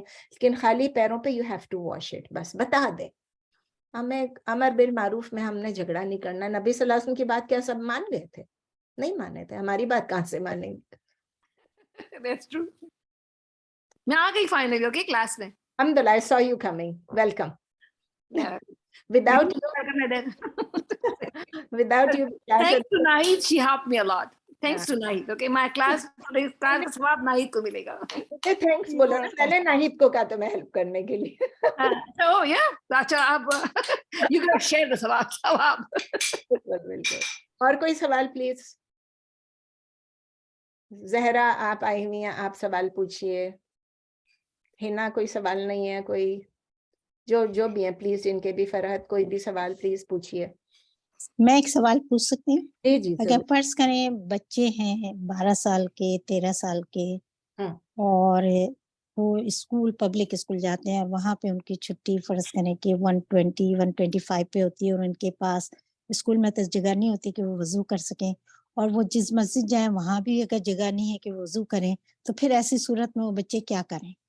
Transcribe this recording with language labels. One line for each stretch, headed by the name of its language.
Hindi: लेकिन खाली पैरों पे
English: you have to wash it,
Hindi: बस बता दें। हमें अमर बिल मारूफ में हमने झगड़ा नहीं करना। नबी सल्लल्लाहु अलैहि वसल्लम की बात क्या सब मान गए थे? नहीं माने थे। हमारी बात कहाँ से मानेंगे?
English: That's true.
Hindi: मैं आ गई
English: finally, okay,
Hindi: class में.
English: Alhamdulillah, I saw you coming. Welcome. Yeah. Without you, without you, class Thanks to Nahid, she helped me a lot. Thanks Yeah. to Nahid. Okay, my class, today's class
Hindi: का सवाब Nahid को मिलेगा. मुझे thanks बोलो ना, मैंने नाहिद को कहा तो मैं हेल्प करने के लिए.
English: Oh yeah.
Hindi: अच्छा अब
English: you gotta share the सवाब.
Hindi: बिल्कुल बिल्कुल. और कोई सवाल प्लीज. जहरा आप आई हुई हैं, आप सवाल पूछिए. हिना कोई सवाल नहीं है, कोई जो भी है प्लीज, जिनके भी फरहत कोई भी सवाल प्लीज पूछिए. मैं एक सवाल पूछ सकती हूँ? जी जी अगर फर्ज करें बच्चे हैं 12 साल के, 13 साल के, और वो स्कूल, पब्लिक स्कूल जाते हैं और वहां पे उनकी छुट्टी फर्ज करें कि 120, 125 पे होती है और उनके पास स्कूल में तो जगह नहीं होती कि वो वजू कर सकें, और वो जिस मस्जिद जाए वहां भी अगर जगह नहीं है कि वो वजू करें, तो फिर ऐसी सूरत में वो बच्चे क्या करें?